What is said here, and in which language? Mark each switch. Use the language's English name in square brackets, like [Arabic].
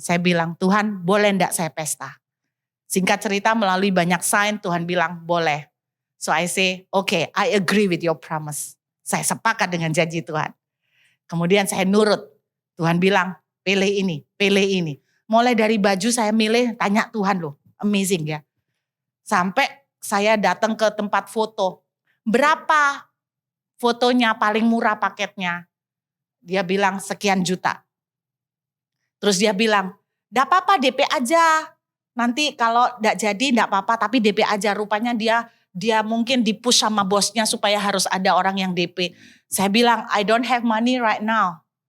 [Indonesian] Saya bilang, Tuhan boleh enggak saya pesta? Singkat cerita melalui banyak sign Tuhan bilang boleh. [English] So I say, okay, I agree with your promise. [Indonesian] Saya sepakat dengan janji Tuhan. Kemudian saya nurut. Tuhan bilang, pilih ini, pilih ini. Mulai dari baju saya milih, tanya Tuhan loh. Amazing ya. Sampai saya datang ke tempat foto. Berapa fotonya paling murah paketnya? Dia bilang sekian juta. Terus dia bilang, enggak apa-apa DP aja. Nanti kalau enggak jadi enggak apa-apa tapi DP aja. Rupanya dia mungkin dipush sama bosnya supaya harus ada orang yang DP. Saya bilang [English] I don't have money right now.